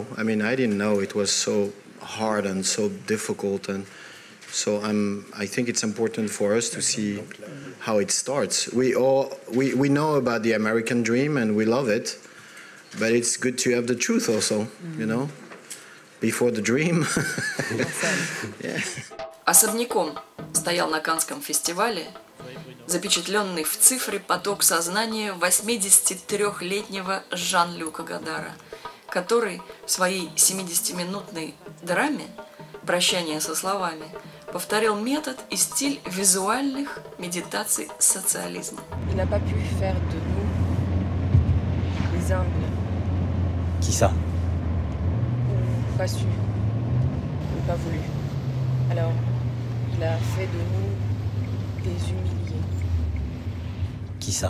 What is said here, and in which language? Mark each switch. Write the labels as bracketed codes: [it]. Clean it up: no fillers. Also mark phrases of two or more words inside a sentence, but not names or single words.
[en] I mean, I didn't know it was so hard and so difficult, and so I think it's important for us to see how it starts. We know about the American dream and we love it, but it's good to have the truth also, you know, before the dream. Yeah. [ru] Особняком стоял на Каннском фестивале запечатленный в цифре поток сознания 83-летнего Жан-Люка Годара, который в своей 70-минутной драме «Прощание со словами» повторил метод и стиль визуальных медитаций социализма. [fr] Il n'a pas pu faire de nous des humbles. Qui ça? Ou pas su, ou pas voulu. Alors, il a fait de nous des humiliés. Qui ça?